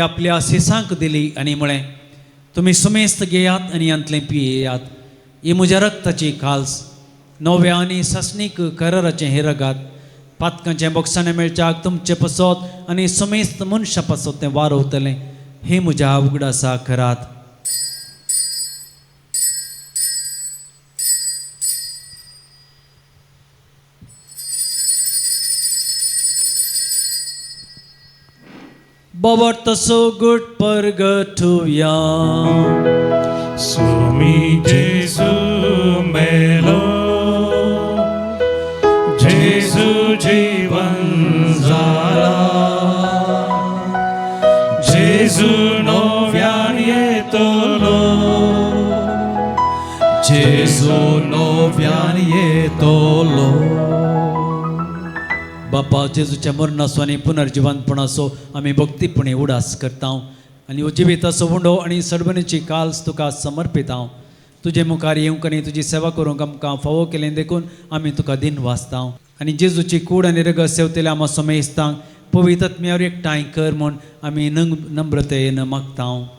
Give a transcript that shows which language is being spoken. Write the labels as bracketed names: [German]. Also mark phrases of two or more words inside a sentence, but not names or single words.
[Konkani] आपल्या शिसांक दिली आनी म्हळें तुमी सुमेस्त घेयात आनी अंतलें पियेयात ही म्हज्या रक्ताची काल्स नव्या आनी ससनीक कराराचें हे रगात पातकांचें बक्षाणें मेळच्याक तुमचे पसोत आनी सुमेस्त मनशां पसोत तें वारवतलें हे म्हज्या उगडासा करात. Babar so good purgatoria. Swami Jesu melo, Jesu jivan zala, Jesu novian yetolo, Jesu novian yetolo. बापा जेजूच्या मरणाचो आनी पुनर्जिवंतपणाचो आमी भक्तीपणे उडास करता आनी जिविताचो हुंडो आनी सडबणीची काल्स तुका समर्पित हांव. तुजे मुखार येवंक आनी तुजी सेवा करूंक आमकां फावो केलें देखून आमी तुका दिन वाचता आनी जेजूची कूड आनी रगत सेवतले आमा समेस्तांक पवित्र आत्म्यावर एकठांय कर म्हूण आमी नम्रतेन मागता.